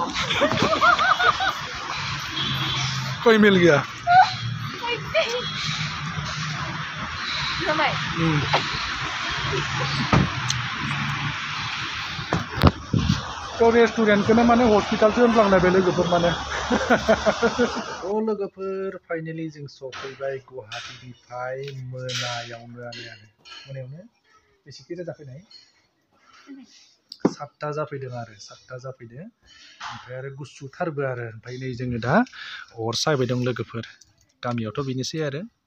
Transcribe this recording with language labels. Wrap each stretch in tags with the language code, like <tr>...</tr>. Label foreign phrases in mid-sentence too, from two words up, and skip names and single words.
<hi>कोई मिल गया तो रेस्टुरेंट को माने हॉस्पिटल से</hi> <brx>होनफ्लांनाय बे लोगोफोर माने ओ लोगोफोर फाइनली जों सफैबाय गुवाहाटीनिफ्राय मोनायावनो मोनायावनो बेसेखि जाफैनाय 7टा जाफैदों आरो 7टा जाफैदों ओमफ्राय आरो गुसुथारबो आरो ओमफ्राय नै जोङो दा अर सायबाय दं लोगोफोर गामियावथ' बेनोसै आरो</brx>